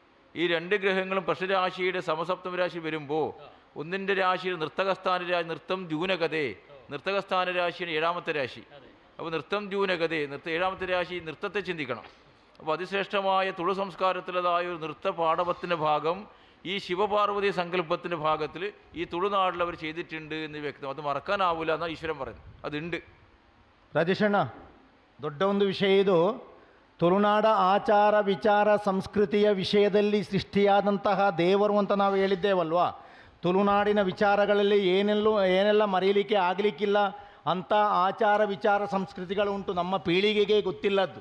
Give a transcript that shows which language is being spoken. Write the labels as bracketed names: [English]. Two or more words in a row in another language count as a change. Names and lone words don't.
[Malayalam] ഈ രണ്ട് ഗ്രഹങ്ങളും പ്രശ്നരാശിയുടെ സമസപ്തമ രാശി വരുമ്പോൾ ഒന്നിൻ്റെ രാശിയിൽ നൃത്തകസ്ഥാന രാശി, നൃത്തം ദ്യൂനകഥേ, നൃത്തകസ്ഥാന രാശിയാണ് 7ാമത്തെ രാശി. അപ്പോൾ നൃത്തം ദ്യൂനകഥേ, ഏഴാമത്തെ രാശി നൃത്തത്തെ ചിന്തിക്കണം. അപ്പോൾ അതിശ്രേഷ്ഠമായ തുളു സംസ്കാരത്തിലതായ ഒരു നൃത്ത പാടവത്തിൻ്റെ ഭാഗം ഈ ശിവപാർവതി സങ്കല്പത്തിൻ്റെ ഭാഗത്തിൽ ഈ തുളുനാട്ടിൽ അവർ ചെയ്തിട്ടുണ്ട് എന്ന് വ്യക്തം. അത് മറക്കാനാവില്ല എന്നാണ് ഈശ്വരൻ പറയുന്നത്. അതുണ്ട്. [Kannada] ರಾಜೇಶಣ್ಣ, ದೊಡ್ಡ ಒಂದು ವಿಷಯ ಇದು. ತುಳುನಾಡ ಆಚಾರ ವಿಚಾರ ಸಂಸ್ಕೃತಿಯ ವಿಷಯದಲ್ಲಿ ಸೃಷ್ಟಿಯಾದಂತಹ ದೇವರು ಅಂತ ನಾವು ಹೇಳಿದ್ದೇವಲ್ವಾ. ತುಳುನಾಡಿನ ವಿಚಾರಗಳಲ್ಲಿ ಏನೆಲ್ಲ ಮರೀಲಿಕ್ಕೆ ಆಗಲಿಕ್ಕಿಲ್ಲ ಅಂಥ ಆಚಾರ ವಿಚಾರ ಸಂಸ್ಕೃತಿಗಳು ಉಂಟು, ನಮ್ಮ ಪೀಳಿಗೆಗೆ ಗೊತ್ತಿಲ್ಲದ್ದು.